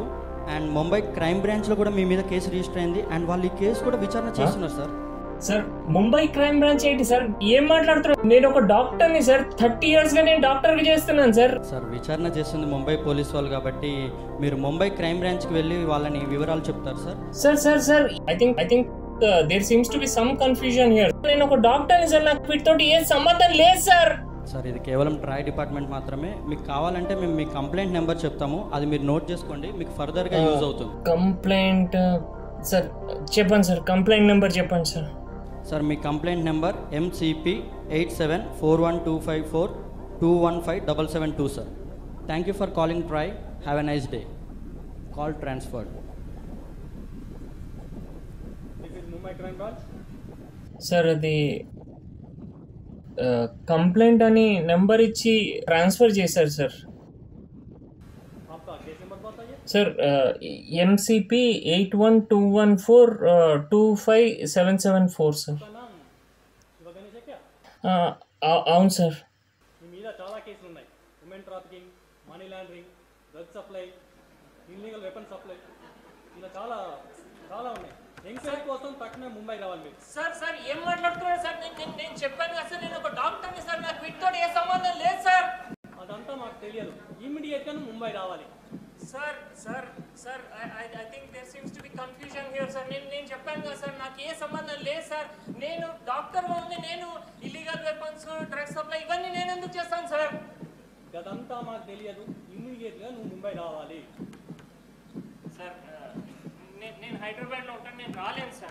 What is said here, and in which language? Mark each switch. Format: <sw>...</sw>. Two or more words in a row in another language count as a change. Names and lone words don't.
<te>అండ్ ముంబై క్రైమ్ బ్రాంచ్లో కూడా మీ మీద</te> <en>case register</en> <te>అయింది అండ్ వాళ్ళు ఈ కేసు కూడా విచారణ చేస్తున్నారు సార్. సార్ ముంబై క్రైమ్ బ్రాంచ్ ఏంటి సార్? ఏం మాట్లాడుతున్నారు? నేను ఒక డాక్టర్ని సార్. 30 years గా నేను డాక్టర్గా చేస్తున్నాను సార్. సార్ విచారణ చేస్తుంది ముంబై పోలీస్ వాళ్ళు కాబట్టి మీరు ముంబై క్రైమ్ బ్రాంచ్కి వెళ్ళి వాళ్ళని వివరాలు చెప్తారు సార్.</te> <en>sir sir sir I think there seems to be some confusion here.</en> <te>నేను ఒక డాక్టర్ని సార్. నాకు వీటితో ఏ సంబంధం లేదు సార్. సార్ ఇది కేవలం</te> <en>TRAI department</en> <te>మాత్రమే. మీకు కావాలంటే మేము మీ</te> <en>complaint number</en> <te>చెప్తాము, అది మీరు నోట్ చేసుకోండి, మీకు ఫర్దర్గా యూజ్ అవుతుంది. కంప్లైంట్ సార్ చెప్పండి సార్.</te> <en>complaint number</en> <te>చెప్పండి సార్. సార్ మీ</te> <en>complaint number</en> <te>MCP87412542157772 సార్.</te> <en>thank you for calling TRAI. have a nice day. call transferred. this is Mumbai Crime Branch.</en> <te>సార్ అది కంప్లైంట్ అని నెంబర్ ఇచ్చి ట్రాన్స్ఫర్ చేశారు సార్.</te> <hi>आपका केस नंबर बताइए.</hi> <te>సార్ MCP8121425774 సార్.</te> <hi>आपका नाम శివగణేష్ है क्या?</hi> <te>అవును సార్. మీ మీద చాలా కేసులు ఉన్నాయి.</te> <en>women trafficking, money laundering, drug supply, illegal weapon supply,</en> <te>ఇలా చాలా చాలా ఉన్నాయి. ఎంక్వైరీ కోసం తక్షణమే ముంబై రావాలి మీరు. సార్ సార్ ఏం మాట్లాడుతున్నారు సార్? నేను చెప్పాను కదా సార్, నేను ఒక డాక్టర్ని సార్. నాకు వీటితో ఏ సంబంధం లేదు సార్. అదంతా మాకు తెలియదు. ఇమ్మీడియట్గా నువ్వు ముంబై రావాలి.</te> <en>sir sir sir I think there seems to be confusion here sir.</en> <te>నేను చెప్పాను కదా సార్, నాకు ఏ సంబంధం లేదు సార్. నేను డాక్టర్గా ఉంది. నేను</te> <en>illegal weapons, drugs supply</en> <te>ఇవన్నీ నేను ఎందుకు చేస్తాను సార్? అదంతా మాకు తెలియదు. ఇమ్మీడియట్గా నువ్వు ముంబై రావాలి. సార్ నేను హైదరాబాద్లో ఉంటాను. నేను రాలేను సార్.</te>